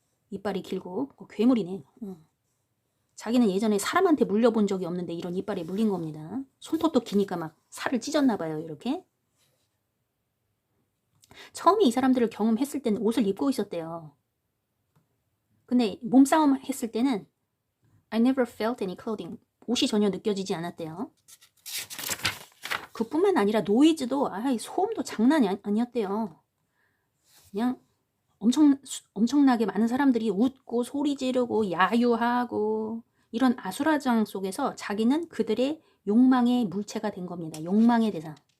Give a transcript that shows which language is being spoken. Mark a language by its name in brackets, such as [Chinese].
[Korean] 이빨이 길고 괴물이네. 자기는 예전에 사람한테 물려본 적이 없는데 이런 이빨에 물린 겁니다. 손톱도 기니까 막 살을 찢었나 봐요, 이렇게. 처음에 이 사람들을 경험했을 때는 옷을 입고 있었대요. 근데 몸싸움 했을 때는 [English] I never felt any clothing. [Korean] 옷이 전혀 느껴지지 않았대요. 그뿐만 아니라 노이즈도 소음도 장난이 아니었대요. 그냥 엄청나게 많은 사람들이 웃고 소리 지르고 야유하고 이런 아수라장 속에서 자기는 그들의 욕망의 물체가 된 겁니다. 욕망의 대상.